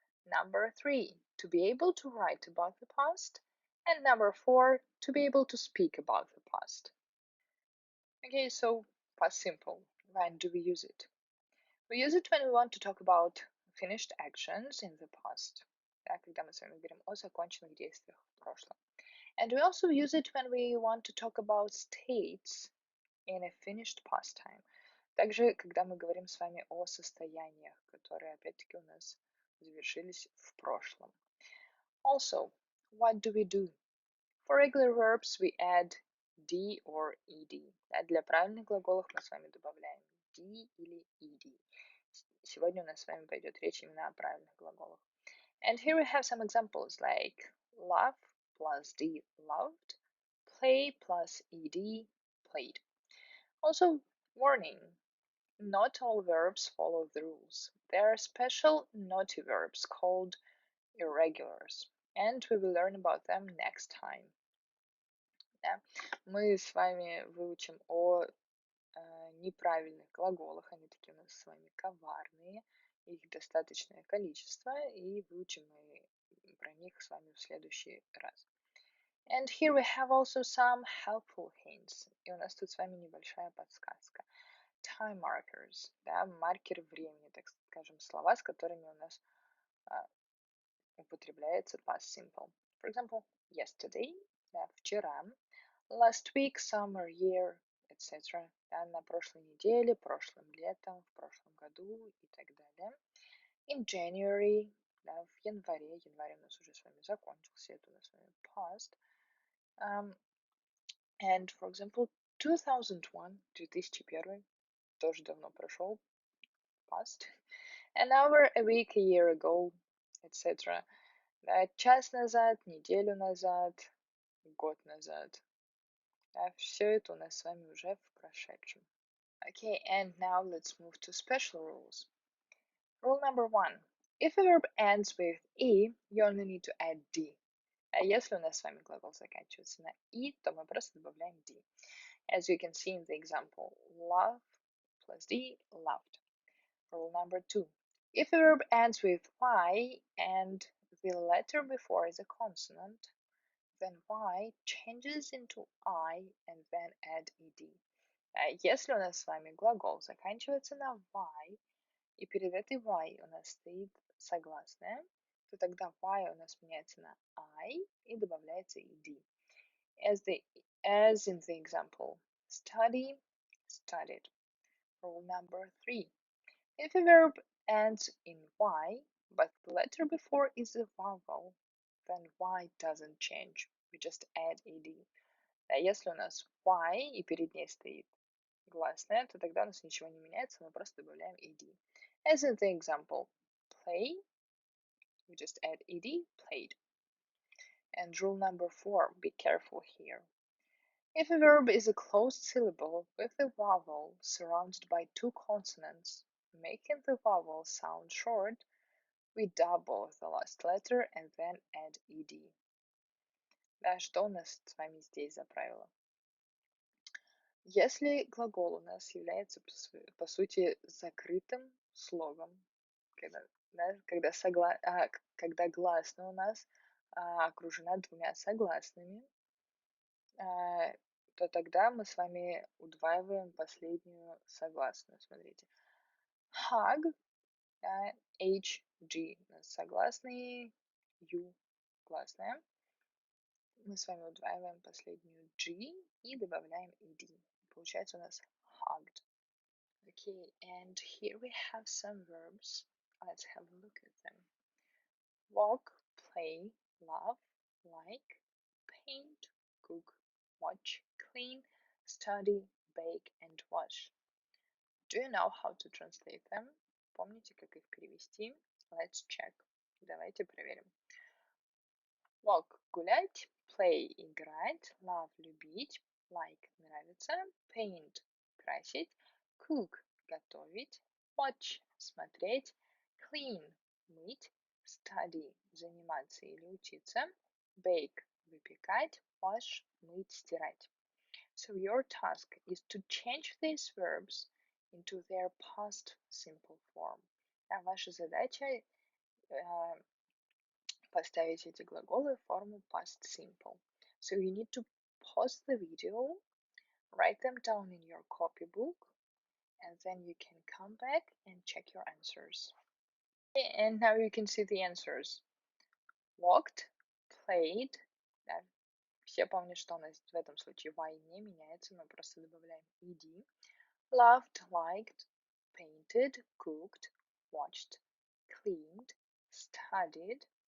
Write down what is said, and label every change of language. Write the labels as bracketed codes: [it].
[en] Number 3, to be able to write about the past. And number 4, to be able to speak about the past. Okay, so past simple. When do we use it? We use it when we want to talk about finished actions in the past. [ru] Да, когда мы с вами говорим о законченных действиях в прошлом. [en] And we also use it when we want to talk about states in a finished past time. [ru] Также, когда мы говорим с вами о состояниях, которые, опять-таки, у нас завершились в прошлом. [en] Also, what do we do? For regular verbs, we add d or ed. [ru] А для правильных глаголов мы с вами добавляем d или ed. Сегодня у нас с вами пойдет речь именно о правильных глаголах. [en] And here we have some examples like love plus d, loved, play plus ed, played. Also, warning, not all verbs follow the rules. There are special naughty verbs called irregulars, and we will learn about them next time. [ru] Да? Мы с вами выучим о неправильных глаголах, они такие у нас с вами коварные, их достаточное количество, и выучим мы про них с вами в следующий раз. [en] And here we have also some helpful hints. [ru] И у нас тут с вами небольшая подсказка. [en] Time markers, [ru] да, маркеры времени, так скажем, слова, с которыми у нас употребляется past simple. [en] For example, yesterday, [ru] да, вчера, [en] last week, summer, year, etc. [ru] Да, на прошлой неделе, прошлым летом, в прошлом году и так далее. [en] In January, [ru] да, в январе, январь у нас уже с вами закончился, это у нас с вами past. [en] And, for example, 2001, 2001, [ru] тоже давно прошел, [en] past. An hour, a week, a year ago, etc. [ru] Да, час назад, неделю назад, год назад. Да, все это у нас с вами уже в прошедшем. [en] Okay, and now let's move to special rules. Rule number 1. If a verb ends with e, you only need to add d. [ru] А если у нас с вами глагол заканчивается на и, то мы просто добавляем d. [en] As you can see in the example, love plus d, loved. Rule number 2. If a verb ends with y and the letter before is a consonant, then y changes into I and then add ed. [ru] Если у нас с вами глагол заканчивается на y, и перед этой y у нас стоит согласная, то тогда y у нас меняется на I и добавляется ed. [en] As in the example, study, studied. Rule number 3. If a verb ends in y, but the letter before is a vowel, then y doesn't change. We just add ed. [ru] А если у нас y и перед ней стоит гласная, то тогда у нас ничего не меняется, мы просто добавляем ed. [en] As in the example, play, we just add ed, played. And rule number 4, be careful here. If a verb is a closed syllable with a vowel surrounded by two consonants, making the vowel sound short, we double the last letter and then add ed. [ru] Да, что у нас с вами здесь за правило? Если глагол у нас является, по сути, закрытым слогом, когда, да, когда гласная у нас окружена двумя согласными, то тогда мы с вами удваиваем последнюю согласную. Смотрите. Hug, да, H, G у нас согласные, U гласная. Мы с вами удваиваем последнюю G и добавляем ed. Получается у нас hugged. [en] Okay, and here we have some verbs. Let's have a look at them. Walk, play, love, like, paint, cook, watch, clean, study, bake, and wash. Do you know how to translate them? [ru] Помните, как их перевести? [en] Let's check. [ru] Давайте проверим. Walk – гулять, play – играть, love – любить, like – нравится, paint – красить, cook – готовить, watch – смотреть, clean – мыть, study – заниматься или учиться, bake – выпекать, wash – мыть, стирать. [en] So your task is to change these verbs into their past simple form. [ru] А ваша задача поставить эти глаголы в форму past simple. [en] So you need to pause the video, write them down in your copybook, and then you can come back and check your answers. And now you can see the answers. Walked, played. [ru] Да, все помнят, что у нас в этом случае y не меняется, мы просто добавляем ed. [en] Loved, liked, painted, cooked, watched, cleaned, studied.